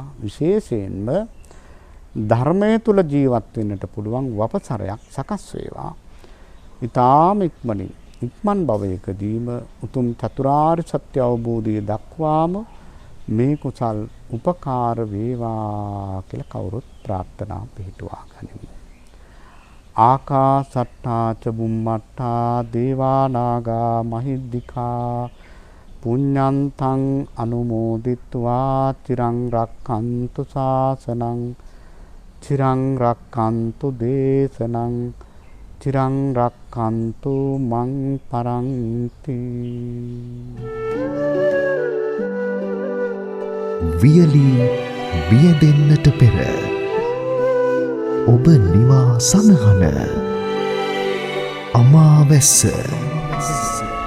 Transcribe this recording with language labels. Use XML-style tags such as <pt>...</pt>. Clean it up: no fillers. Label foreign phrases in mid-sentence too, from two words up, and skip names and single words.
<si>විශේෂයෙන්ම ධර්මයේ තුල ජීවත් වෙන්නට පුළුවන් වපසරයක් සකස් වේවා. ඊ타ම ඉක්මනින් ඉක්මන් භවයකදීම උතුම් චතුරාර්ය සත්‍ය අවබෝධය දක්වාම මේ කුසල් උපකාර වේවා කියලා කවුරුත් ප්‍රාර්ථනා පිහිටුවා ගනිමු.</si> <pi>ආකාසට්ටා ච බුම්මට්ටා දේවා නාග මහිද්దికා පුඤ්ඤන්තං අනුමෝදිත්වා චිරං රක්ඛන්තු ශාසනං චිරං රක්ඛන්තු දේශනං චිරං රක්ඛන්තු මං පරන්ති.</pi> <si>වියලී බියදෙන්නට පෙර ඔබ නිවා සනහන අමාවැස්ස</si>